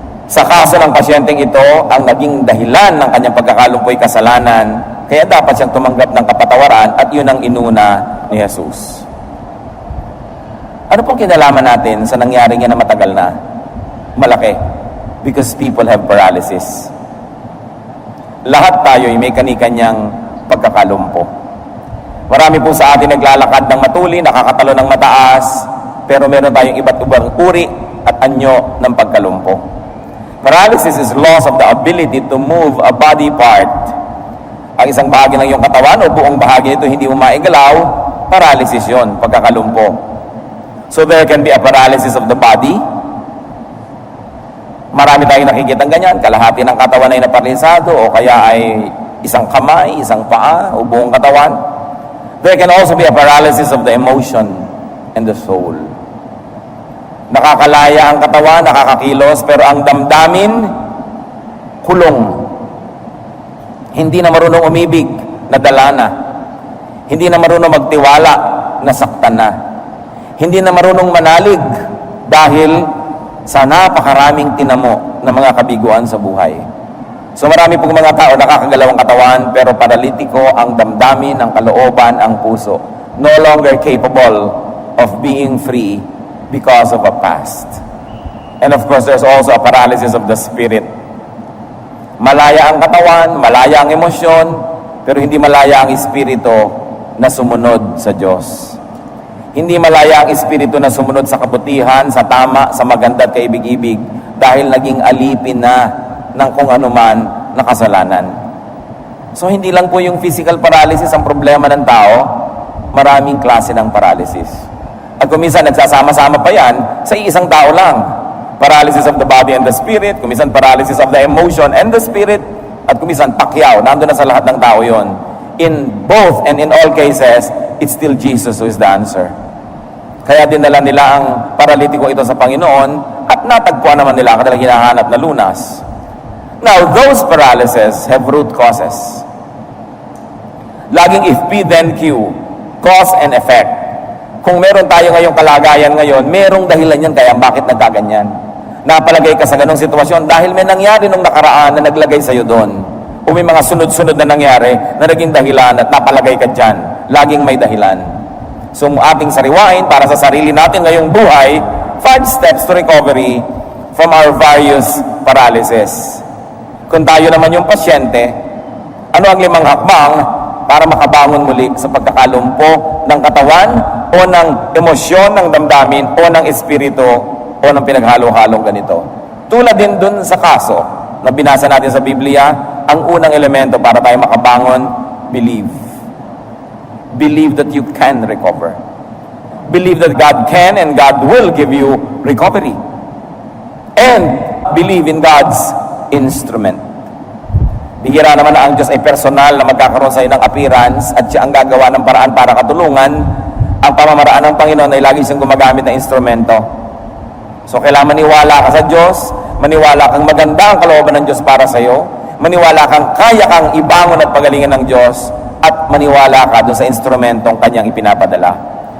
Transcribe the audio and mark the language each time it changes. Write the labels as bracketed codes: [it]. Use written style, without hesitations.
[tl] Sa kaso ng pasyenteng ito, ang naging dahilan ng kanyang pagkakalumpoy kasalanan, kaya dapat siyang tumanggap ng kapatawaran at yun ang inuna ni Jesus. Ano pong kinalaman natin sa nangyari niya na matagal na? Malaki. [en] Because people have paralysis. [tl] Lahat tayo ay may kani-kanyang pagkakalumpo. Marami po sa atin naglalakad ng matuli, nakakatalo ng mataas, pero meron tayong iba't ibang uri at anyo ng pagkalumpo. [en] Paralysis is loss of the ability to move a body part. [tl] Ang isang bahagi ng iyong katawan o buong bahagi nito hindi mo maigalaw, paralysis yon, pagkakalumpo. [en] So there can be a paralysis of the body. [tl] Marami tayong nakikita ganyan, kalahati ng katawan ay naparalisado o kaya ay isang kamay, isang paa o buong katawan. [en] There can also be a paralysis of the emotion and the soul. [tl] Nakakalaya ang katawan, nakakakilos, pero ang damdamin, kulong. Hindi na marunong umibig, nadala na. Hindi na marunong magtiwala, nasaktan na. Hindi na marunong manalig dahil sa napakaraming tinamo ng mga kabiguan sa buhay. So marami pong mga tao nakakagalaw ang katawan, pero paralitiko ang damdamin, ang kalooban, ang puso. [en] No longer capable of being free because of a past. And of course, there's also a paralysis of the spirit. [tl] Malaya ang katawan, malaya ang emosyon, pero hindi malaya ang espiritu na sumunod sa Diyos. Hindi malaya ang espiritu na sumunod sa kabutihan, sa tama, sa maganda at kaibig-ibig, dahil naging alipin na ng kung anuman na kasalanan. So hindi lang po yung physical paralysis ang problema ng tao, maraming klase ng paralysis. At kung minsan nagsasama-sama pa yan sa isang tao lang. [en] Paralysis of the body and the spirit, [tl] kung minsan [en] paralysis of the emotion and the spirit, [tl] at kung minsan pakyaw, nandun na sa lahat ng tao yon. [en] In both and in all cases, it's still Jesus who is the answer. [tl] Kaya dinala nila ang paralitiko ito sa Panginoon at natagpuan naman nila ang kanilang hinahanap na lunas. [en] Now, those paralyses have root causes. [tl] Laging [en] if P then Q, cause and effect. [tl] Kung meron tayo ngayong kalagayan ngayon, merong dahilan yan kaya bakit nagkaganyan. Napalagay ka sa ganong sitwasyon dahil may nangyari nung nakaraan na naglagay sa'yo doon. O may mga sunod-sunod na nangyari na naging dahilan at napalagay ka dyan. Laging may dahilan. So, ating sariwain para sa sarili natin ngayong buhay, [en] 5 steps to recovery from our various paralysis. [tl] Kung tayo naman yung pasyente, ano ang 5 hakbang para makabangon muli sa pagkakalumpo ng katawan o ng emosyon, ng damdamin o ng espiritu o ng pinaghalo-halong ganito? Tulad din dun sa kaso na binasa natin sa Biblia, ang unang elemento para tayo makabangon, believe. [en] Believe that you can recover. Believe that God can and God will give you recovery. And believe in God's instrument. [tl] Bihira naman na ang Diyos ay personal na magkakaroon sa iyo ng appearance at siya ang gagawa ng paraan para katulungan. Ang pamamaraan ng Panginoon ay lagi siyang gumagamit ng instrumento. So kailangan maniwala ka sa Diyos, maniwala kang maganda ang kalooban ng Diyos para sa iyo, maniwala kang kaya kang ibangon at pagalingan ng Diyos, at maniwala ka doon sa instrumentong kanyang ipinapadala.